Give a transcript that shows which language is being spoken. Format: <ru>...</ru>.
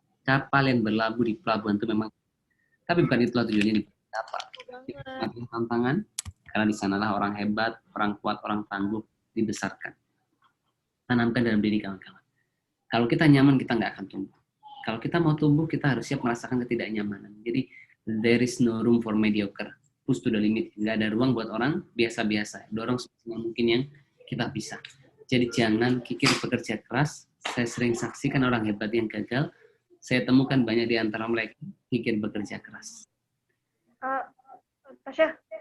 <id>Kapal yang berlabuh di pelabuhan itu memang, tapi bukan itulah tujuannya di kapal. Tantangan, karena di sanalah orang hebat, orang kuat, orang tangguh dibesarkan. Tanamkan dalam diri kawan-kawan. Kalau kita nyaman, kita nggak akan tumbuh. Kalau kita mau tumbuh, kita harus siap merasakan ketidaknyamanan. Jadi,</id> <en>there is no room for mediocre. Push to the limit.</en> <id>Nggak ada ruang buat orang biasa-biasa. Dorong semaksimal mungkin yang kita bisa. Jadi jangan kikir bekerja keras. Saya sering saksikan orang hebat yang gagal. Saya temukan banyak di antara mereka kikir bekerja keras. Tasya.</id>